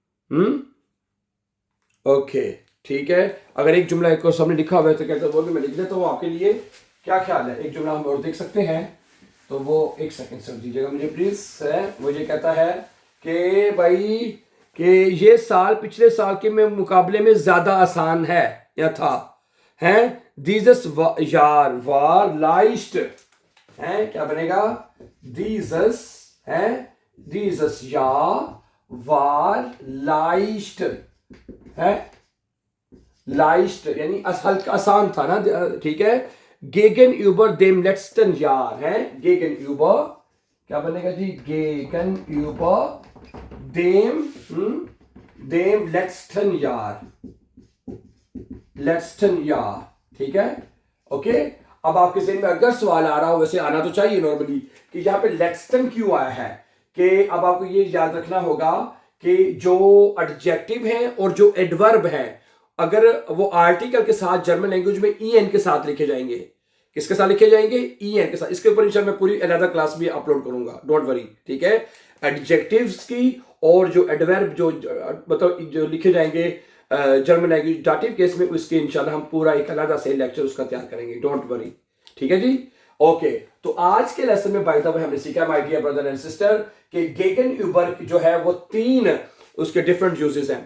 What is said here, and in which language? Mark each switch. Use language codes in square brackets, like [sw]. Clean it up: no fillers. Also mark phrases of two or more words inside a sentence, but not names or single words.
[ur] اوکے، ٹھیک ہے، اگر ایک جملہ کو سامنے لکھا ہوا ہے تو کہتے ہیں وہ بھی میں لکھ دیتا ہوں آپ کے لیے، کیا خیال ہے، ایک جملہ ہم اور دیکھ سکتے ہیں، تو وہ ایک سیکنڈ سر دیجیے گا مجھے پلیز، وہ یہ کہتا ہے کہ بھائی کہ یہ سال پچھلے سال کے مقابلے میں زیادہ آسان ہے یا تھا، ہیں, [de] dieses Jahr war leicht, [ur] ہیں، کیا بنے گا, [de] dieses Jahr war leicht, [ur] ہے، leicht یعنی آسان تھا نا، ٹھیک ہے, [de] gegenüber dem letzten Jahr, [ur] ہے، gegenüber کیا بنے گا جی, [de] gegenüber dem letzten Jahr, [ur] ٹھیک ہے، اوکے، اب آپ کے ذہن میں اگر سوال آ رہا ہو، ویسے آنا تو چاہیے نارملی، کہ یہاں پہ لیکسٹن کیوں آیا ہے، کہ اب آپ کو یہ یاد رکھنا ہوگا کہ جو ایڈجیکٹو ہے اور جو ایڈورب ہے، اگر وہ آرٹیکل کے ساتھ [en] German language [ur] میں ای این کے ساتھ لکھے جائیں گے، کس کے ساتھ لکھے جائیں گے، ای این کے ساتھ، اس کے اوپر ان شاء اللہ میں پوری الگ کلاس بھی اپلوڈ کروں گا, [en] don't worry, [ur] ٹھیک ہے، ایڈجیکٹوز کی اور جو ایڈورب جو مطلب جو لکھے جائیں گے [en] German language dative case [ur] میں، اس کے ان شاء اللہ ہم پورا ایک الگ سے لیکچر اس کا تیار کریں گے, [en] don't worry, [ur] ٹھیک ہے جی، اوکے، تو آج کے لیسن میں [en] by the way [ur] ہم نے سیکھا [en] my dear brother and sister [ur] کہ gegenüber جو ہے وہ 3 اس کے [en] different uses [ur] ہیں.